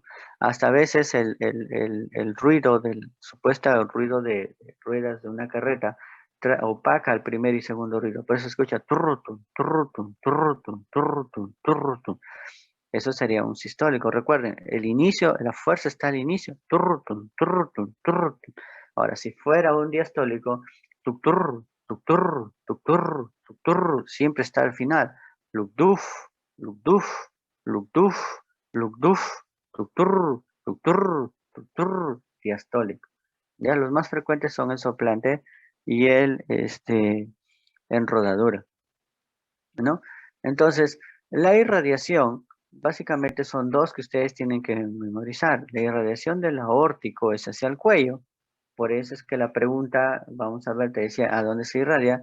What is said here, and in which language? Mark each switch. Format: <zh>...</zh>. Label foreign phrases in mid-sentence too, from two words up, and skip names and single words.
<es>Hasta a veces el ruido del supuesto ruido de ruedas de una carreta opaca el primer y segundo ruido. Por eso se escucha turrutun, turrutun, turrutun, turrutun, turrutun. Eso sería un sistólico. Recuerden, el inicio, la fuerza está al inicio. Turrutun, turrutun, turrutun. Ahora, si fuera un diastólico, tuctur, tuctur, tuctur, tuctur, siempre está al final. Lugduf, lugduf, lugduf, lugduf, tuctur, tuctur, tuctur, diastólico. Ya los más frecuentes son el soplante y el en rodadura, ¿no? Entonces, la irradiación, básicamente son dos que ustedes tienen que memorizar. La irradiación del aórtico es hacia el cuello, por eso es que la pregunta, vamos a ver, te decía, ¿a dónde se irradia?</es>